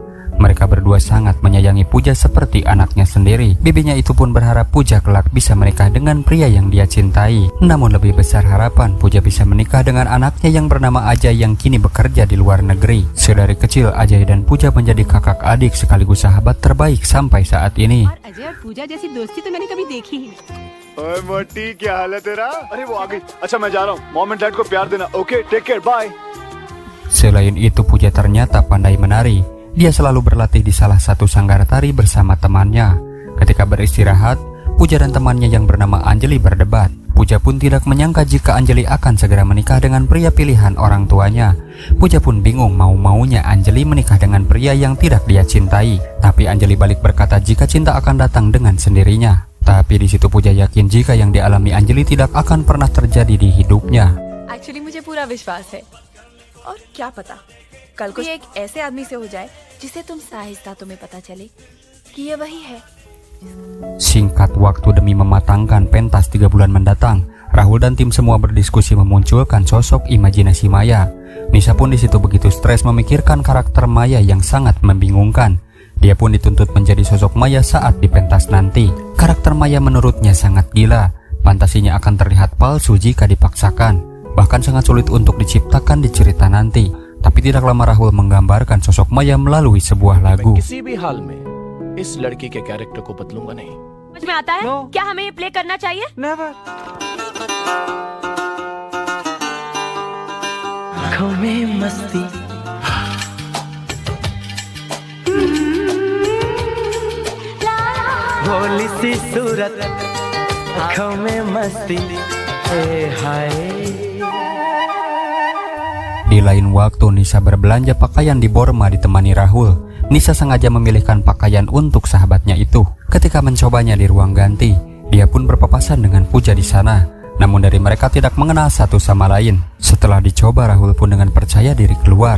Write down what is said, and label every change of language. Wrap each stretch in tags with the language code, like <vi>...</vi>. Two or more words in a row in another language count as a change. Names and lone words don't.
<id>Mereka berdua sangat menyayangi Puja seperti anaknya sendiri. Bibinya itu pun berharap Puja kelak bisa menikah dengan pria yang dia cintai. Namun lebih besar harapan Puja bisa menikah dengan anaknya yang bernama Ajay yang kini bekerja di luar negeri. Sedari kecil Ajay dan Puja menjadi kakak adik sekaligus sahabat terbaik sampai saat ini.</id> <hi>अजय और पूजा जैसी दोस्ती तो मैंने कभी देखी ही नहीं. ओए मोटी, क्या हाल है तेरा? अरे वो आ गई. अच्छा मैं जा रहा हूँ.</hi> <en>mom and dad</en> <hi>को प्यार देना.</hi> <en>okay, take care, bye.</en> <id>Selain itu Puja ternyata pandai menari. Dia selalu berlatih di salah satu sanggar tari bersama temannya. Ketika beristirahat, Puja dan temannya yang bernama Anjali berdebat. Puja pun tidak menyangka jika Anjali akan segera menikah dengan pria pilihan orang tuanya. Puja pun bingung mau-maunya Anjali menikah dengan pria yang tidak dia cintai. Tapi Anjali balik berkata jika cinta akan datang dengan sendirinya. Tapi di situ Puja yakin jika yang dialami Anjali tidak akan pernah terjadi di hidupnya.</id> <hi>एक्चुअली मुझे पूरा विश्वास है और क्या पता कल को एक ऐसे आदमी से हो जाए जिसे तुम साहिस्ता तुम्हें पता चले कि ये वही है.</hi> <id>Singkat waktu demi mematangkan pentas 3 bulan mendatang, Rahul dan tim semua berdiskusi memunculkan sosok imajinasi Maya. Nisa pun di situ begitu stres memikirkan karakter Maya yang sangat membingungkan. Dia pun dituntut menjadi sosok Maya saat di pentas nanti. Karakter Maya menurutnya sangat gila. Fantasinya akan terlihat palsu jika dipaksakan. Bahkan sangat sulit untuk diciptakan di cerita nanti. Tapi tidak lama Rahul menggambarkan sosok Maya melalui sebuah lagu.</id> <hi>किसी भी हाल में इस लड़की के कैरेक्टर को बदलूंगा नहीं. समझ में आता है? क्या हमें ये प्ले करना चाहिए?</hi> <en>Never.</en> <hi>आँखों में मस्ती, भोली सी सूरत, आँखों में मस्ती, हाय.</hi> <id>Di Di lain waktu Nisa berbelanja pakaian di Borma ditemani Rahul. Nisa sengaja memilihkan pakaian untuk sahabatnya itu. Ketika mencobanya di ruang ganti, dia pun berpapasan dengan Pooja di sana. Namun dari mereka tidak mengenal satu sama lain. Setelah dicoba, Rahul pun dengan percaya diri keluar.</id>